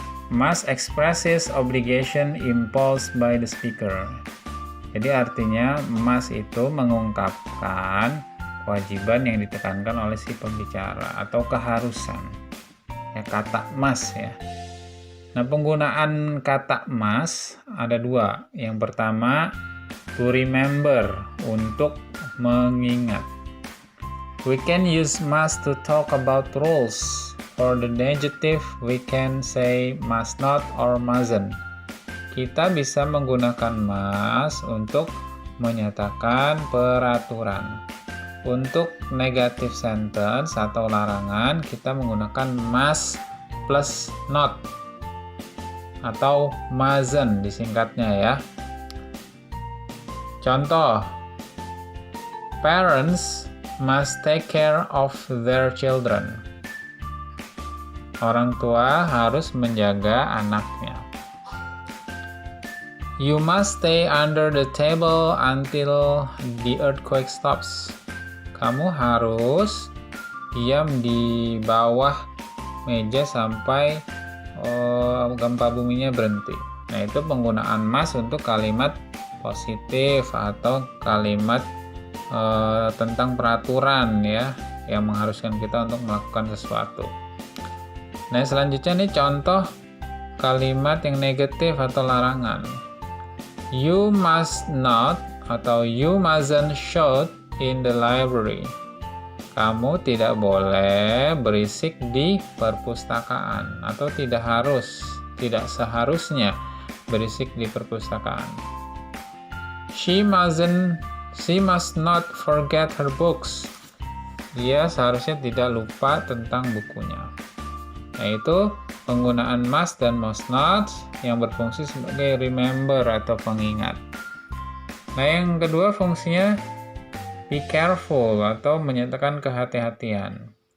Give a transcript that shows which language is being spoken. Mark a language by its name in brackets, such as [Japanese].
[English] Must expresses obligation imposed by the speaker. [Indonesian] Jadi artinya must itu mengungkapkan kewajiban yang ditekankan oleh si pembicara atau keharusan. Ya, kata must ya. Nah, penggunaan kata must ada dua. Yang pertama, to remember, untuk mengingat. [English] We can use must to talk about rules. For the adjective, we can say must not or mustn't. [Indonesian] Kita bisa menggunakan must untuk menyatakan peraturan. Untuk negative sentence atau larangan, kita menggunakan must plus not atau mustn't disingkatnya ya. [English] Contoh, parents must take care of their children. [Indonesian] Orang tua harus menjaga anaknya. [English] You must stay under the table until the earthquake stops. [Indonesian] Kamu harus diam di bawah meja sampai gempa buminya berhenti. Nah, itu penggunaan must untuk kalimat positif atau kalimat tentang peraturan ya, yang mengharuskan kita untuk melakukan sesuatu. Nah, selanjutnya nih contoh kalimat yang negatif atau larangan. [English] You must not atau you mustn't shout in the library. [Indonesian] Kamu tidak boleh berisik di perpustakaan, atau tidak seharusnya berisik di perpustakaan. [English] She must not forget her books. [Indonesian] Dia seharusnya tidak lupa tentang bukunya. Yaitu penggunaan must dan must not yang berfungsi sebagai remember atau pengingat. Nah, yang kedua fungsinya be careful atau menyatakan kehati-hatian.